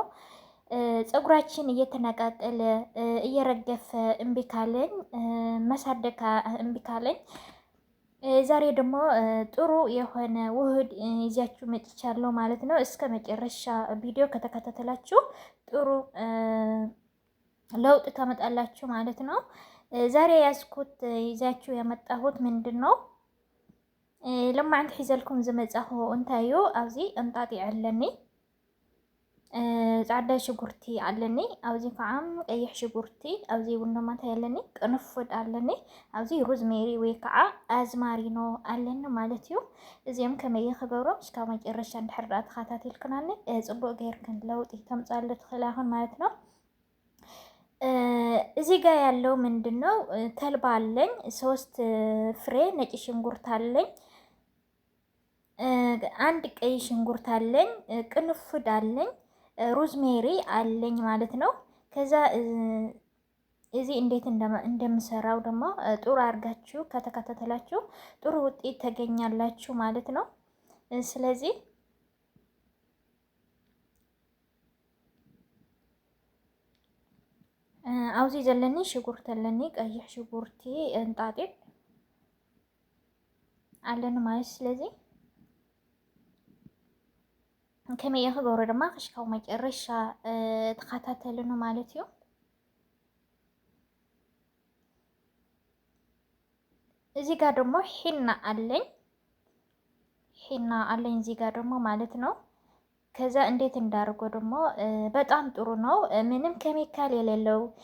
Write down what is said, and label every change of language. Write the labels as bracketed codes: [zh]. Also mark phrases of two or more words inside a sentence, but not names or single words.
[am] ፀጉራችን እየተነቃቀለ እየረገፈ እምቢ ካለኝ መሳደግ እምቢ ካለኝ ዛሬ ደግሞ ጥሩ የሆነ ውህድ ይዛችሁ መጥቻለሁ ማለት ነው። እስከ መጨረሻ ቪዲዮ ከተከታተላችሁ ጥሩ ለውጥ ታመጣላችሁ ማለት ነው። ዛሬ ያዝኩት ይዛችሁ ያመጣሁት ምንድን ነው? [ti] ለማዕንቲ ሒዘልኩም ዝመጻኹ እንታዩ ኣብዚ እንጣጢ ኣለኒ ጻዕዳ ሽጉርቲ ኣለኒ ኣብዚ ከዓ ቀይሕ ሽጉርቲ ኣብዚ ቡናማታ ኣለኒ ቅንፍድ ኣለኒ ኣብዚ ሮዝሜሪ ወይ ከዓ አዝማሪኖ ኣለኒ ማለት እዩ። እዚኦም ከመይ ክገብሮም እስካብ መጨረሻ እንድሕር ዳኣ ተኸታተልክናኒ ጽቡቕ ጌርክን ለውጢ ተምጻለ ትኽእል ይኹን [am] ማለት ነው። እዚህ ጋር ያለው ምንድነው? ተልባ አለኝ 3 ፍሬ ነጭ ሽንኩርት አለኝ አንድ ቀይ ሽንኩርት አለኝ ቅንፍድ አለኝ ሮዝሜሪ አለኝ ማለት ነው። ከዛ እዚህ እንዴት እንደምሰራው ደግሞ ጥሩ አድርጋችሁ ከተከታተላችሁ ጥሩ ውጤት ተገኛላችሁ ማለት ነው። ስለዚህ [ti] ኣብዚ ዘለኒ ሽጉርቲ ኣለኒ ቀይሕ ሽጉርቲ እንጣጢዕ ኣለኒ [am] ማለት ስለዚህ [ti] ከመይ ክገብሮ ድማ ክሽካው መጨረሻ ተኸታተሉን ማለት እዩ። [am] እዚህ ጋር ደግሞ ሒና አለኝ እዚህ ጋር ደግሞ ማለት ነው። ከዛ እንዴት እንዳርጎ ደግሞ በጣም ጥሩ ነው። ምንም ኬሚካል የሌለው